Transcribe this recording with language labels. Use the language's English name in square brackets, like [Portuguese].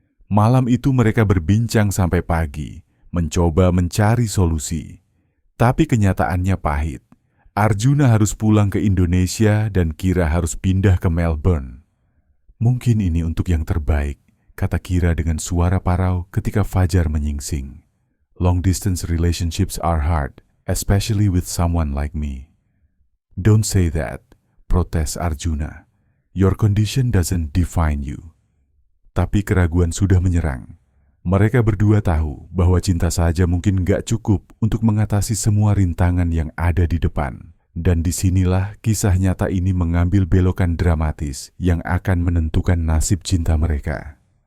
[Indonesian] Malam itu mereka berbincang sampai pagi, mencoba mencari solusi. Tapi kenyataannya pahit. Arjuna harus pulang ke Indonesia dan Kira harus pindah ke Melbourne. "Mungkin ini untuk yang terbaik," kata Kira dengan suara parau ketika fajar menyingsing. [English] "Long distance relationships are hard, especially with someone like me." "Don't say that," [Indonesian] protes Arjuna. [English] "Your condition doesn't define you." [Indonesian] Tapi keraguan sudah menyerang. Mereka berdua tahu bahwa cinta saja mungkin gak cukup untuk mengatasi semua rintangan yang ada di depan. Dan disinilah kisah nyata ini mengambil belokan dramatis yang akan menentukan nasib cinta mereka.